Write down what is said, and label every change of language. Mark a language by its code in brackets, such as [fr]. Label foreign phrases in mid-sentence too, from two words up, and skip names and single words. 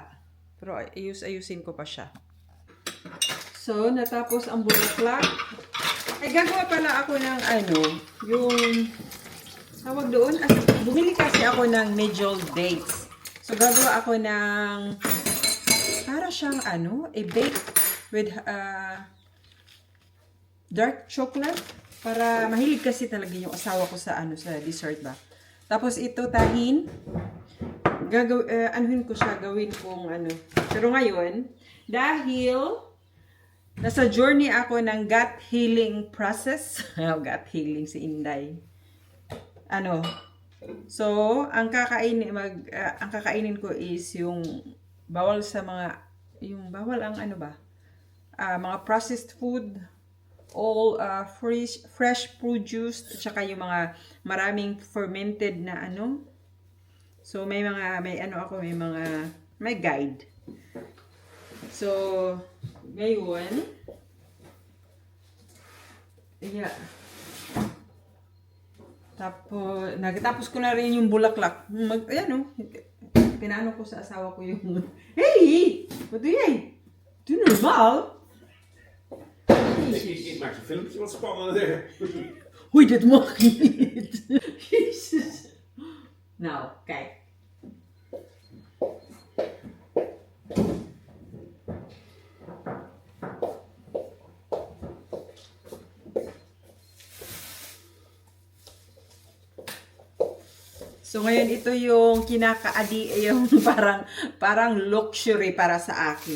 [tl] Pero ayusin ko pa siya. So, natapos ang bulaklak. Ay, gagawa pala ako ng yung tawag doon. Bumili kasi ako ng medjool dates. So, gagawa ako ng para siyang [en] a bake with dark chocolate. [tl] Para mahilig kasi talaga yung asawa ko sa sa dessert ba. Tapos ito, tahin. Anuhin ko siya, gawin kong Pero ngayon, dahil nasa journey ako ng [en] gut healing process. Gut healing [tl] si Inday. So, ang kakainin ko is yung bawal sa bawal ang mga [en] processed food, all fresh produce, [tl] at saka yung mga maraming fermented na So, may guide. So, ngayon, yeah. Tapos, nagtapos ko na rin yung bulaklak. Ayan, oh. Pinano ko sa asawa ko yung, hey! [nl] Wat doe jij? Doe normaal. Ik maak een filmpje wat spannender. Oei, dat mag niet. Jezus. Nou, kijk. [tl] So ngayon ito yung yung parang luxury para sa akin.